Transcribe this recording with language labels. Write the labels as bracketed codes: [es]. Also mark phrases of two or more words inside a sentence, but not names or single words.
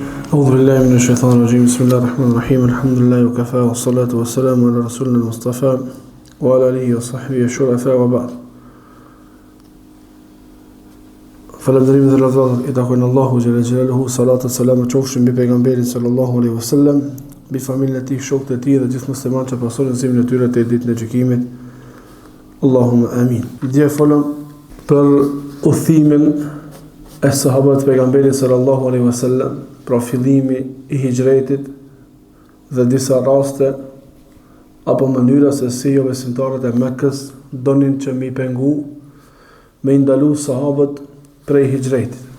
[ar] أعوذ بالله من الشيطان الرجيم بسم الله الرحمن الرحيم الحمد لله وكفى والصلاة والسلام على رسولنا المصطفى وعلى آله وصحبه الشرفاء وبعد. [sq] Falënderim dhe lavdata i takojnë Allahu [ar] جل جلاله, [sq] salat e selam qofshin mbi pejgamberin [ar] صلى الله عليه وسلم, [sq] mbi familjen e tij, shokët e tij dhe gjithë muslimanët që pasonin zemrën e tyre te ditën e gjykimit. [ar] اللهم آمين. [sq] Dje folëm për udhimin e sahabëve të pejgamberit [ar] صلى الله عليه وسلم, [sq] pra fillimi i hijretit dhe disa raste apo mënyra se si jo besimtarët e Mekkës donin që me i pengu, me i ndalu sahabët prej hijretit.